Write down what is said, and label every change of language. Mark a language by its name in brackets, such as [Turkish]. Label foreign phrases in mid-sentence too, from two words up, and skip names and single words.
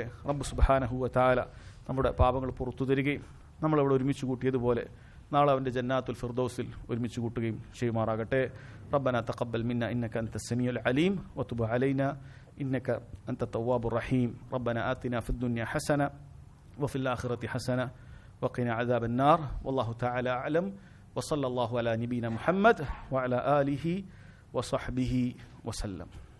[Malayalam] റബ്ബ് [Arabic] سبحانه وتعالى [Malayalam] നമ്മുടെ പാപങ്ങൾ പുറത്തു തരികയും നമ്മളവിടെ ഒരുമിച്ച് കൂട്ടിയതുപോലെ നാളെ അവൻ്റെ [Arabic] جنات الفردوس [Malayalam] ഒരുമിച്ച് കൂട്ടുകയും ചെയ്യുമാറാകട്ടെ. [Arabic] ربنا تقبل منا إنك أنت السميع العليم وتب علينا إنك أنت التواب الرحيم. ربنا آتنا في الدنيا حسنة وفي الآخرة حسنة وقنا عذاب النار. والله تعالى أعلم. وصلى الله على نبينا محمد وعلى آله وصحبه وسلم.